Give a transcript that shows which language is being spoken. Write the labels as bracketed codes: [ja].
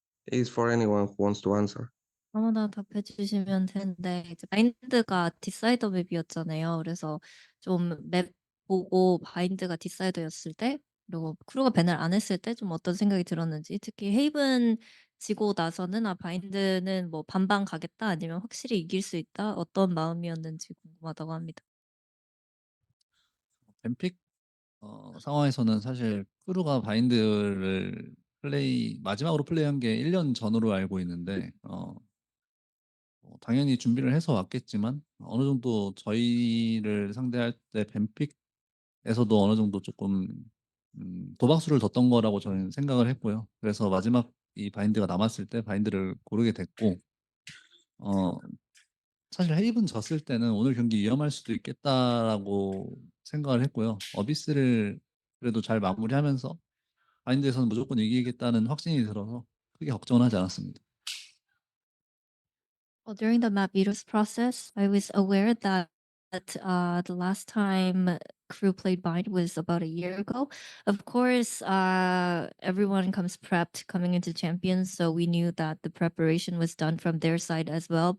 [en] Is for anyone who wants to answer. [ko] 아무나 답해 주시면 되는데 이제 바인드가 디사이더 맵이었잖아요. 그래서 좀 맵 보고 바인드가 디사이더였을 때 그리고 크루가 밴을 안 했을 때 좀 어떤 생각이 들었는지 특히 헤이븐 지고 나서는 '아 바인드는 뭐 반반 가겠다.' 아니면 '확실히 이길 수 있다.' 어떤 마음이었는지 궁금하다고 합니다. 뱀픽 상황에서는 사실 크루가 바인드를 마지막으로 플레이한 게 1년 전으로 알고 있는데 당연히 준비를 해서 왔겠지만 어느 정도 저희를 상대할 때 뱀픽에서도 어느 정도 조금 도박수를 뒀던 거라고 저는 생각을 했고요. 그래서 마지막 이 바인드가 남았을 때 바인드를 고르게 됐고 사실 헤이븐 졌을 때는 오늘 경기 위험할 수도 있겠다라고 생각을 했고요. 어비스를 그래도 잘 마무리하면서 바인드에서는 무조건 이기겠다는 확신이 들어서 크게 걱정은 하지 않았습니다. [en] Well, during the map Virus process, I was aware that the last time crew played Bind was about a year ago. Of course, everyone comes prepped coming into Champions, so we knew that the preparation was done from their side as well.